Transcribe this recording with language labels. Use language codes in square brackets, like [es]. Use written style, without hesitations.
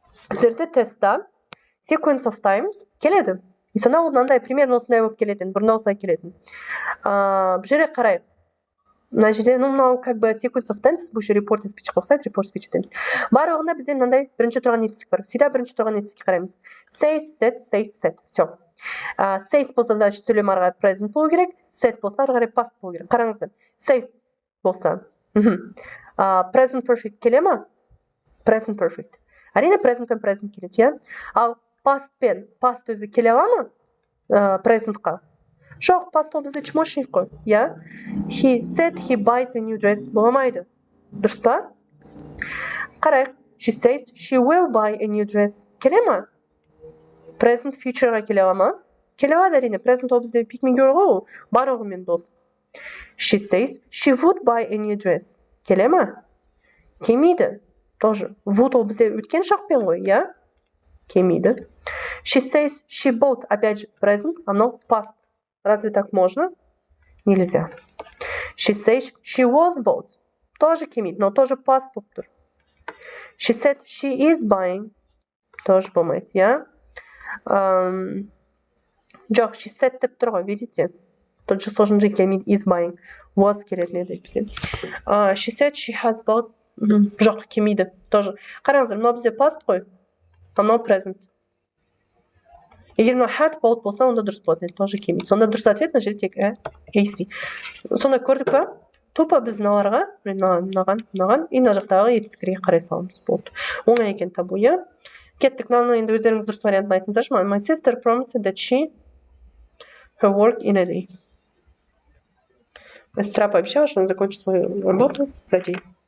[kk] Сіздерде тестта sequence of times келеді. И сонда ол мынандай примерно осындай болып келетін, бұрында осылай келетін. Бұл жерге қарайық. Мына жерде, мынау как бы [en] sequence of tenses, [kk] бұл жерде [en] report speech [kk] болса, report speech етеміз. Барлығында бізде мынандай бірінші тұрған етістік бар. Всегда бірінші тұрған етістікке қараймыз. [en] Say, said, Все. [kk] Says болса, значит, сөйлем ары қарай present болу керек. Said болса, ары қарай past болу керек. Қараңыздар. Says болса. Present perfect келе ма? [en] Present perfect. [kk] Әрине present пен present келеді, иә? Ал past пен past өзі келе ала ма? Presentқа. Жоқ, past ол бізде чмошник қой, иә? [en] He said he buys a new dress боламайды. [kk] Дұрыс па? Қарайық. [en] She says she will buy a new dress. [kk] Келе ма? Present futureға келе ала ма? Келе алады әрине. Present ол бізде [en] picking girl [kk] ғой, барлығымен дос. [en] She says she would buy a new dress. [kk] Келе ма? Келмейді. Тоже. Would ол бізде өткен шақпен ғой, иә? [en] Келмейді. She says she bought. [ru] Опять же, present, оно past. Разве так можно? Нельзя. [en] She says she was bought. [kk] Тоже келмейді, но тоже past болып тұр. [en] She said she is buying. [kk] Тоже болмайды, иә? Жоқ, [en] she said [kk] деп тұр ғой, видите? [ru] Тот же сложен же [kk] келмейді, [en] is buying. [kk] Was келетін еді бізде. [en] She said she has bought. [kk] Жоқ, келмейді. Тоже. Қараңыздар, мынау бізде past қой. Мынау present. Егер мынау [en] had bought [kk] болса, онда дұрыс болады. Тоже келмейді. Сонда дұрыс ответ на жерде тек AC. Сонда көрдік па? Тупа біз мыналарға, мынаған, и мына жақтағы етістіктерге қарай саламыз. Болды. Оңай екен табу, иә? Кеттік, мынаны енді өздеріңіз дұрыс вариантын айтыңыздаршы. [en] My sister promised that she her work in a day. [ru] Сестра пообещала, что она закончит свою работу за день.